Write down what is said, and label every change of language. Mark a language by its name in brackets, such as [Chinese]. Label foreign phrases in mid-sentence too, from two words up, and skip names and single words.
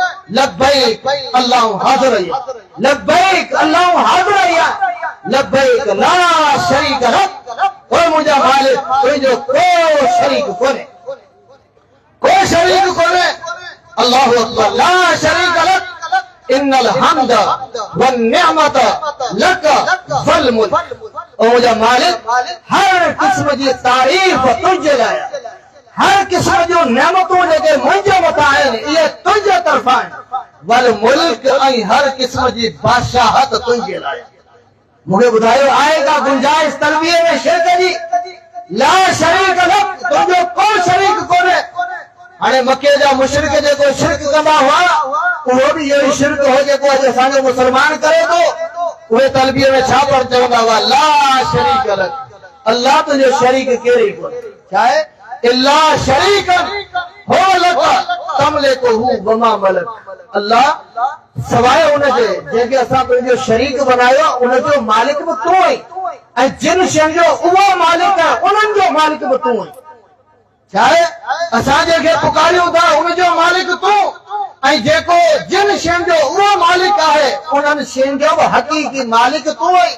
[Arabic] لبيك الله [Sindhi] हाज़िर आहे [Arabic] لبيك الله [Sindhi] हाज़िर आहे [Arabic] لبيك لا شريك لك [Sindhi] ओ मुंहिंजा मालिक तुंहिंजो को शरीक कोन्हे को शरीक कोन्हे [Arabic] الله أكبر لا شريك لك إن الحمد والنعمة لك والملك [Sindhi] ओ मुंहिंजा मालिक हर क़िस्म जी तारीफ़ तुंहिंजे लाइ हर क़िस्म जो नेमतूं जेके मुंहिंजे मथां आहिनि इहे तुंहिंजे तरफ़ां आहिनि [Arabic] والملك [Sindhi] ऐं हर क़िस्म जी बादशाहत तुंहिंजे लाइ मूंखे ॿुधायो आहे का गुंजाइश तलबिये में शिरक जी [Arabic] لا شريك لك [Sindhi] तुंहिंजो को शरीक कोन्हे हाणे मके जा मुशरिक जेको शिरक कंदा हुआ उहो बि इहो ई शिरक हो जेको अॼु असांजो मुस्लमान करे थो उहे तलबिये में छा पर चवंदा हुआ [Arabic] لا شريك لك [Sindhi] अल्लाह तुंहिंजो शरीक केरु ई कोन्हे छा आहे [Arabic] إلا شريكا هو لك تملكه وما ملك. [Sindhi] अल्लाह सवाइ उनजे जंहिंखे असां पंहिंजो शरीक बनायो उनजो मालिक बि तूं आहीं ऐं जिन शयुनि जो उहो मालिक आहे उन्हनि जो मालिक बि तूं आहीं। छा आहे असां जंहिंखे पुकारियूं था उनजो मालिक तूं ऐं जेको जिन शयुनि जो उहो मालिक आहे उन्हनि शयुनि जो बि हक़ीक़ी मालिक तूं आहीं।